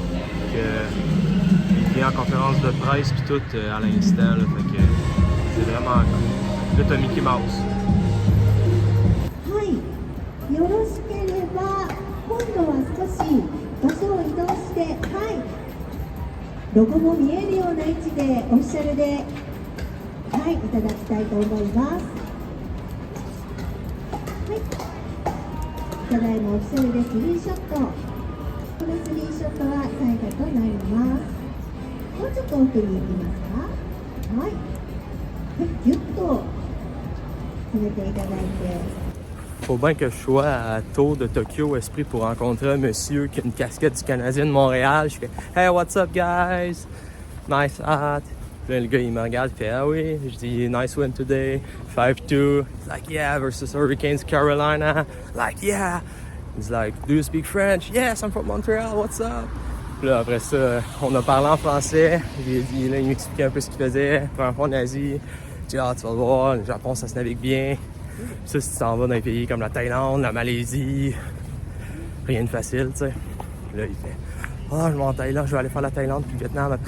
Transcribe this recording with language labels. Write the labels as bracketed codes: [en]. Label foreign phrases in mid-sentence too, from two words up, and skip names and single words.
[fr] qui vient en conférence de presse puis tout à l'instant, là, fait que c'est vraiment cool. Là, t'as Mickey Mouse. [ja] はい、よろしければ今度は少し場所を移動して、はい、ロゴも見えるような位置でオフィシャルで、はい、いただきたいと思います。はい、ただいまオフィシャルで3ショット。この3ショットは最後となります。もうちょっと奥に行きますか。はい、ぎゅっと詰めていただいて。 [fr] Faut bien que je sois à Tour de Tokyo Esprit pour rencontrer un monsieur qui a une casquette du Canadien de Montréal. Je fais [en] « Hey, what's up, guys? Nice hat. [fr] » Puis là, le gars, il me regarde, il fait « Ah oui? » Je dis [en] « Nice win today. 5-2. » He's like « Yeah, versus Hurricanes Carolina. » Like « Yeah. » He's like « Do you speak French? » « Yes, I'm from Montreal. What's up? [fr] » Puis là, après ça, on a parlé en français. Là, il m'expliquait un peu ce qu'il faisait. Première fois en Asie. Je dis « Ah, tu vas le voir, le Japon, ça se navigue bien. » Ça, si tu t'en vas dans des pays comme la Thaïlande, la Malaisie, rien de facile, tu sais. Là, il fait « Ah, je vais en Thaïlande, je vais aller faire la Thaïlande puis le Vietnam après.